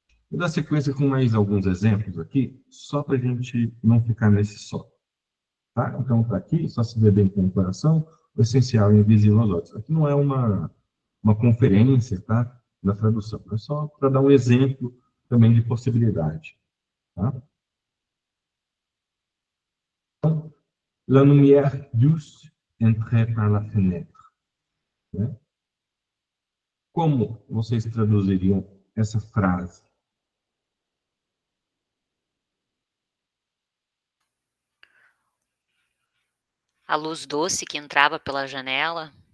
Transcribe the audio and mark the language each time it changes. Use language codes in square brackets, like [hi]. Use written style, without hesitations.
[pt] Vou dar sequência com mais alguns exemplos aqui, só para a gente não ficar nesse só. Tá? Então, está aqui, só se vê bem com o coração, o essencial e invisível aos olhos. Aqui não é uma conferência, tá? Da tradução, é só para dar um exemplo também de possibilidade. Tá? Então, [fr] la lumière douce entrait par la fenêtre. [pt] Né? Como vocês traduziriam essa frase? A luz doce que entrava pela janela,